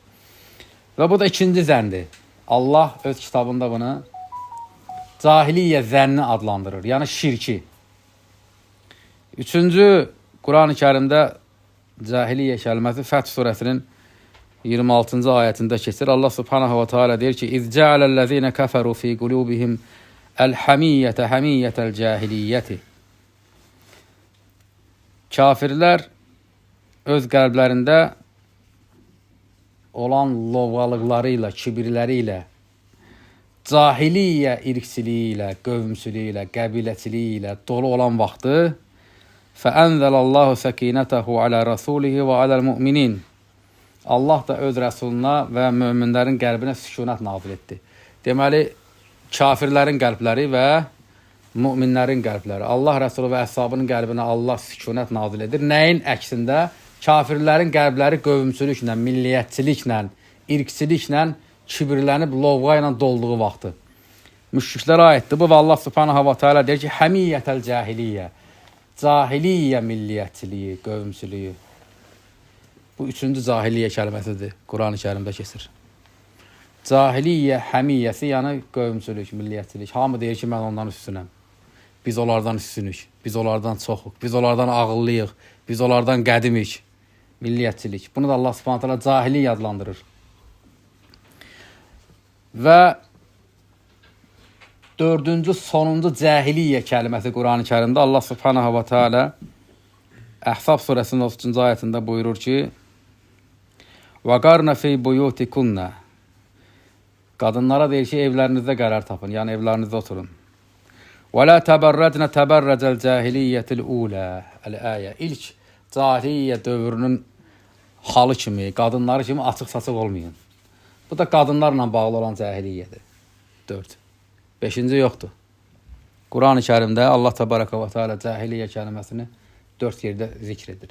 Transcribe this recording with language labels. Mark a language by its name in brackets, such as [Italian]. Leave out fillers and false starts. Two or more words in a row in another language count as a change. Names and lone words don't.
[Azerbaijani] Və bu da ikinci zəndir. Allah öz kitabında bunu cahiliyyə zənni adlandırır, yəni şirki. Üçüncü, Quran-ı Kərimdə cahiliyyə kəlməsi Fəth surəsinin 26-cı ayətində keçir. Allah [Arabic] سبحانه وتعالى [Azerbaijani] deyir ki, [Arabic] إذ جعل الذين كفروا في قلوبهم الحمية حمية الجاهلية. [Azerbaijani] Kafirlər öz qəlblərində olan lovğalıqları ilə, kibirləri ilə, cahiliyyə irqçiliyi ilə, qövmsülüyü ilə, qəbiləçiliyi ilə dolu olan vaxtı [Arabic] فَأَنْزَلَ سَكِينَتَهُ عَلَى رَسُولِهِ وَعَلَى الْمُؤْمِنِينَ. [Azerbaijani] Allah da öz rəsuluna və möminlərin qəlbinə sükunət nazil etdi. Deməli, kafirlərin qəlbləri və müminlərin qəlbləri. Allah rəsulu və əshabının qəlbinə Allah sükunət nazil edir. Nəyin əksində? Kafirlərin qəlbləri qövmsülüklə, milliyyətçiliklə, irqçiliklə, kibirlənib, lovğa ilə dolduğu vaxtı. Müşriklərə aiddir bu və Allah [Arabic] سبحانه وتعالى [Azerbaijani] deyir ki, [Arabic] حمية الجاهلية. [Azerbaijani] Cahiliyyə milliyyətçiliyi, qövmsülüyü. Bu üçüncü cahiliyyə kəlməsidir. Quran-ı Kərimdə keçir. Cahiliyyə həmiyyəsi, yəni qövmsülük, milliyyətçilik. Hamı deyir ki, mən ondan üstünəm. Biz onlardan üstünük. Biz onlardan çoxuq. Biz onlardan ağıllıyıq. Biz onlardan qədimik. Milliyyətçilik. Bunu da Allah [Arabic] سبحانه تعالى [Azerbaijani] cahiliyyə adlandırır. Və dördüncü, sonuncu cahiliyyə kəlməsi Quran-ı Kərimdə Allah [Arabic] سبحانه وتعالى [Azerbaijani] Əhzab surəsinin 30-cu ayətində buyurur ki, [Arabic] وَقَرْنَ فِي بُيُوتِكُنَّ. [Azerbaijani] Qadınlara deyir ki, evlərinizdə qərar tapın, yəni evlərinizdə oturun. [Arabic] وَلَا تَبَرَّجْنَ تَبَرَّجَ الْجَاهِلِيَّةِ الْأُولَى. [Azerbaijani] Əl-əyə. İlk cahiliyyə dövrünün halı kimi, qadınları kimi açıq-saçıq olmayın. Bu da qadınlarla bağlı olan cahiliyyədir. 4. 5-ci yoxdur. Quran-ı Kərimdə Allah [Arabic] تبارك وتعالى [Azerbaijani] cahiliyyə kəlməsini 4 yerdə zikr edir.